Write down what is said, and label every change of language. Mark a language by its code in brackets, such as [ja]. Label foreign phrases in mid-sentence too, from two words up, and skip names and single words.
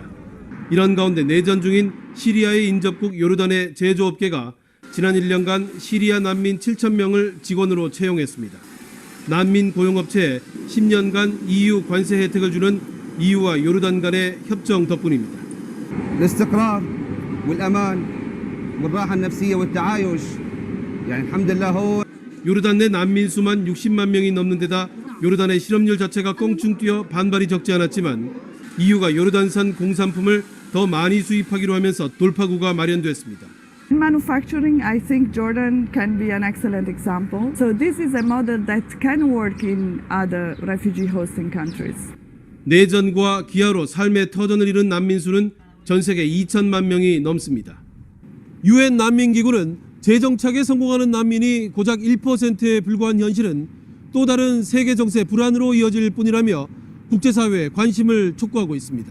[ko] 이런 가운데 내전 중인 시리아의 인접국 요르단의 제조업계가 지난 1년간 시리아 난민 7천 명을 직원으로 채용했습니다. 난민 고용업체에 10년간 EU 관세 혜택을 주는 EU와 요르단 간의 협정 덕분입니다. [ar] الاستقرار والأمان والراحة النفسية والتعايش يعني الحمد لله هو [ko] 요르단 내 난민 수만 60만 명이 넘는 데다 요르단의 실업률 자체가 껑충 뛰어 반발이 적지 않았지만 EU가 요르단산 공산품을 더 많이 수입하기로 하면서 돌파구가 마련됐습니다. [en] In manufacturing, I think Jordan can be an excellent example. So this is a model that can work in other refugee hosting countries. [ko] 내전과 기아로 삶의 터전을 잃은 난민 수는 전 세계 2천만 명이 넘습니다. 유엔 난민기구는 재정착에 성공하는 난민이 고작 1%에 불과한 현실은 또 다른 세계 정세 불안으로 이어질 뿐이라며 국제사회에 관심을 촉구하고 있습니다.